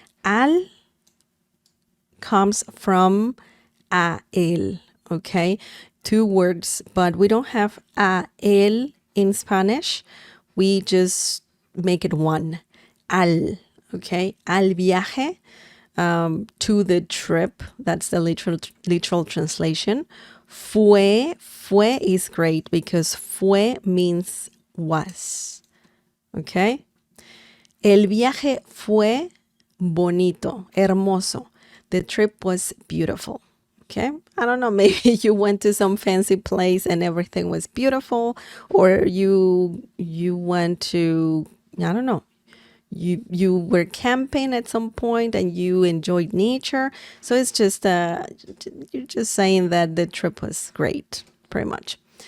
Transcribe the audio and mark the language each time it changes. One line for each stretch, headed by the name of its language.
English: Al comes from a él, okay? Two words, but we don't have a él in Spanish. We just make it one. Al, okay?
Spanish: Al viaje,
English: to the trip. That's the literal translation. Fue is great because fue means was, okay?
Spanish: El viaje fue bonito, hermoso.
English: The trip was beautiful. Okay. I don't know, maybe you went to some fancy place and everything was beautiful, or you went to, I don't know, you were camping at some point and you enjoyed nature. So it's just you're just saying that the trip was great, pretty much.